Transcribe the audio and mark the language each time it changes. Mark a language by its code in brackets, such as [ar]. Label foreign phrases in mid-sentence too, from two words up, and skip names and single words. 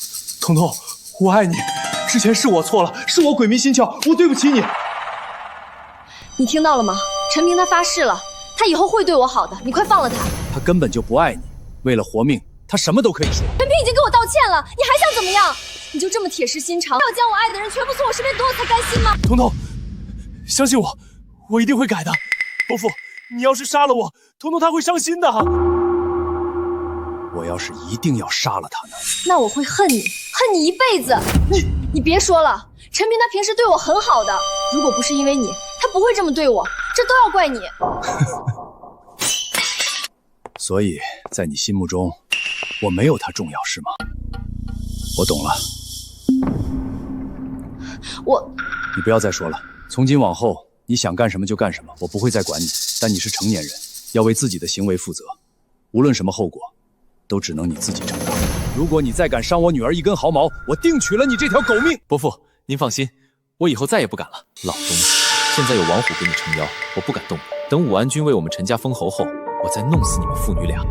[zh] 彤彤，我愛你，之前是我錯了，是我鬼迷心竅，我對不起你。你聽到了嗎？陳平他發誓了，他以後會對我好的，你快放了他。他根本就不愛你，為了活命，他什麼都可以說。陳平已經給我道歉了，你還想怎麼樣？你就這麼鐵石心腸，要將我愛的人全部從我身邊奪走才甘心嗎？彤彤，相信我，我一定會改的。伯父，你要是殺了我，彤彤他會傷心的。我要是一定要殺了他呢？那我會恨你，恨你一輩子。你別說了，陳平他平時對我很好的，如果不是因為你，他不會這麼對我，這都要怪你。所以在你心目中，我沒有他重要是嗎？我懂了。你不要再說了，從今往後你想幹什麼就幹什麼，我不會再管你。但你是成年人，要為自己的行為負責，無論什麼後果，都只能你自己承擔。如果你再敢傷我女兒一根毫毛，我定取了你這條狗命。伯父，您放心，我以後再也不敢了。老東西，現在有王虎給你撐腰，我不敢動你。等武安君為我們陳家封侯後，我再弄死你們父女倆。